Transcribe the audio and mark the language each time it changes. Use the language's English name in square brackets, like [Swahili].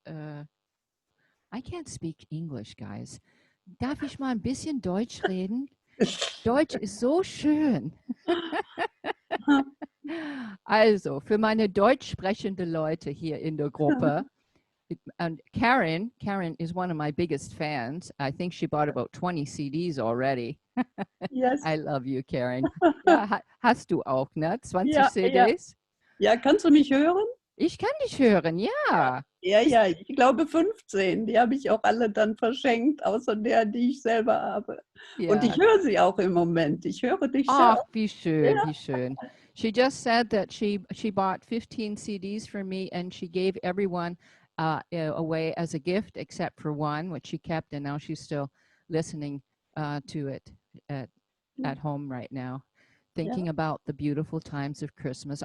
[English] I can't speak English, guys. [German] Darf ich mal ein bisschen Deutsch reden? Deutsch ist so schön. Also, für meine deutsch sprechende Leute hier in der Gruppe, [English] and Karen is one of my biggest fans. I think she bought about 20 CDs already. Yes. I love you, Karen. [German] Ja, hast du auch, ne? 20 Ja, CDs? Ja, kannst du mich hören? Ich kann dich hören, ja. Ja, ich glaube 15. Die habe ich auch alle dann verschenkt, außer der, die ich selber habe. Ja. Und ich höre sie auch im Moment. Ich höre dich Ach, sehr. wie schön, Ja. wie schön. [English] She just said that she bought 15 CDs for me, and she gave everyone away as a gift, except for one, which she kept, and now she's still listening to it at home right now, thinking about the beautiful times of Christmas.